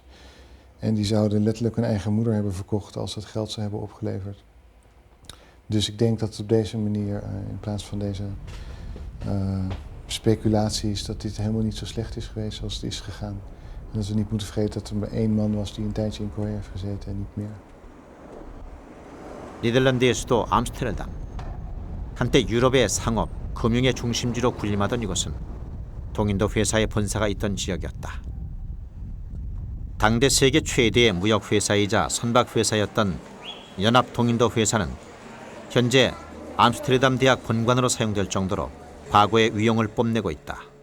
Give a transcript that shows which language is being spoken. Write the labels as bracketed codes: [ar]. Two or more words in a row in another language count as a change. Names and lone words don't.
[nl] En die zouden letterlijk hun eigen moeder hebben verkocht als dat geld ze hebben opgeleverd. Dus ik denk dat het op deze manier, in plaats van deze speculatie is dat dit helemaal niet zo slecht is geweest zoals het is gegaan. En dat we niet moeten vergeten dat er maar 1 man was die een tijdje in Korea heeft gezeten en niet meer. [ko] 네덜란드의 수도 암스테르담. 한때 유럽의 상업, 금융의 중심지로 군림하던 이곳은 동인도 회사의 본사가 있던 지역이었다. 당대 세계 최대의 무역 회사이자 선박 회사였던 연합 동인도 회사는 현재 암스테르담 대학 본관으로 사용될 정도로 과거의 위용을 뽐내고 있다.